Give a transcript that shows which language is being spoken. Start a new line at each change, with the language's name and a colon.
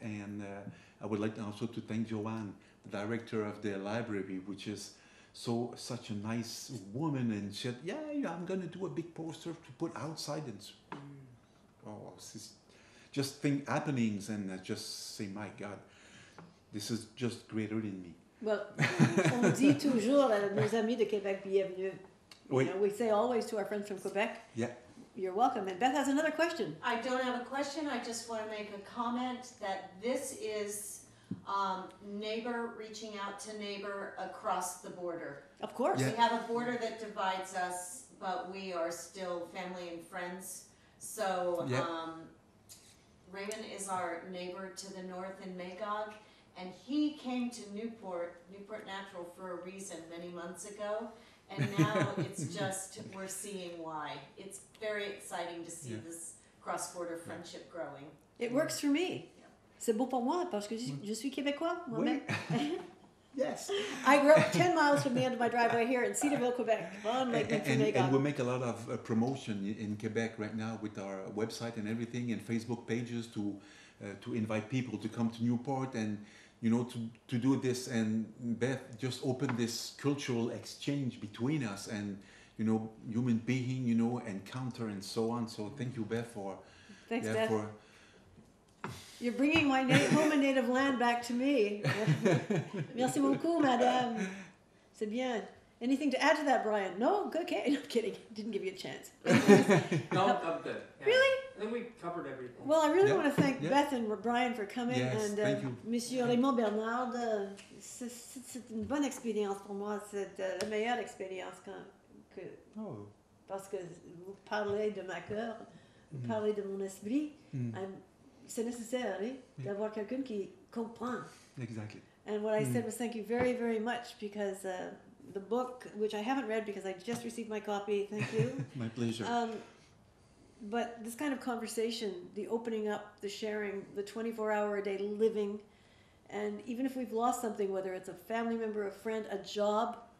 English: And I would like also to thank Joanne, the director of the library, which is such a nice woman, and she said, yeah, I'm gonna do a big poster to put outside, and just think happenings, and I just say, my God, this is just greater than me.
French: Well, on dit toujours à nos amis de Québec, bienvenue. Oui.
English: We say always to our friends from Quebec, Yeah. you're welcome. And Beth has another question. I don't have a question, I just want to make a comment that this is neighbor reaching out to neighbor across the border. Of course. Yeah. We have a border that divides us, but we are still family and friends. So Yeah. Raymond is our neighbor to the north in Magog, and he came to Newport Natural for a reason many months ago. And now it's just, we're seeing why. It's very exciting to see this cross-border friendship growing. It works for me.
French: C'est beau pour moi parce que je suis québécois moi-même.
English: Yes. I grew up 10 miles from the end of my driveway here in Cedarville, Quebec, on Lake Nipissing. And we make a lot of promotion in Quebec right now with our website and everything, and Facebook pages to invite people to come to Newport and, you know, to do this. And Beth just opened this cultural exchange between us and, you know, human being, you know, encounter and so on. So thank you, Beth, for... Thanks, yeah, Beth. for, You're bringing my home and native land back to me.
French: Merci beaucoup, madame. C'est bien.
English: Anything to add to that, Brian? No? Good. Okay. No, kidding. Didn't give you a chance. No, I'm good. Yeah. Really? I think we covered everything. Well, I really Yeah, want to thank yeah. Beth and Brian for coming. Yes, and thank you.
French: Monsieur Raymond Bernard, c'est une bonne expérience pour moi. C'est la meilleure expérience oh. parce que vous parlez de ma cœur, vous parlez de mon esprit. C'est nécessaire d'avoir quelqu'un qui comprend.
English: Exactly. And what I said was thank you very, very much, because the book, which I haven't read because I just received my copy, thank you. My pleasure. But this kind of conversation, the opening up, the sharing, the 24-hour-a-day living, and even if we've lost something, whether it's a family member, a friend, a job,